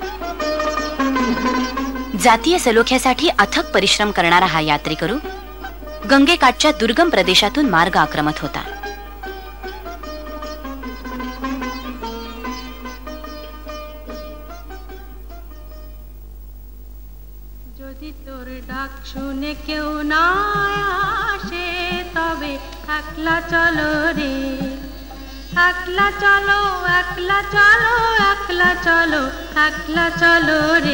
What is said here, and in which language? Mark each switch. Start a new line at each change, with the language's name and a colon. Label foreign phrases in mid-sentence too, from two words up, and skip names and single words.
Marathi: जातीय सलोख्यासाठी अथक परिश्रम करणारा हा यात्रेकरू गंगेकाठच्या दुर्गम प्रदेशातून मार्ग आक्रमत होता.
Bangla: যদি তোর ডাক শুনে কেউ না আসে তবে একলা চলো রে, একলা চলো, একলা চলো, একলা চলো, একলা চলো রে।